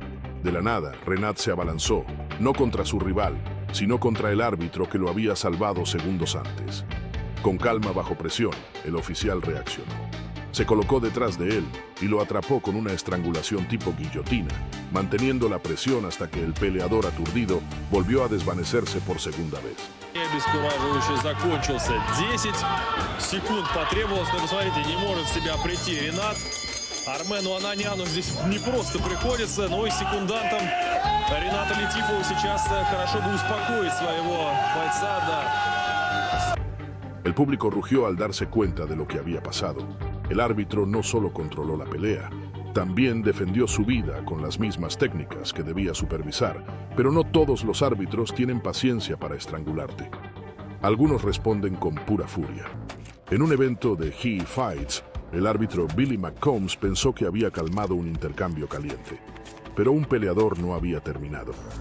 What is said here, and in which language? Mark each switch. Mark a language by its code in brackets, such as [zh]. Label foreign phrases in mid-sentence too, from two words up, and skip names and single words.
[es] De la nada, Renat se abalanzó, no contra su rival, sino contra el árbitro que lo había salvado segundos antes. Con calma bajo presión, el oficial reaccionó. Se colocó detrás de él y lo atrapó con una estrangulación tipo guillotina, manteniendo la presión hasta que el peleador aturdido volvió a desvanecerse por segunda vez. [ru] Обескураживающе закончился. 10 секунд потребовалось, но посмотрите, не может в себя прийти Ренат. Армену Ананяну здесь не просто приходится, но и секундантам Рената Летифова сейчас хорошо бы успокоить своего бойца, да. [es] El público rugió al darse cuenta de lo que había pasado. El árbitro no solo controló la pelea, también defendió su vida con las mismas técnicas que debía supervisar, pero no todos los árbitros tienen paciencia para estrangularte. Algunos responden con pura furia. En un evento de He Fights, el árbitro Billy McCombs pensó que había calmado un intercambio caliente, pero un peleador no había terminado.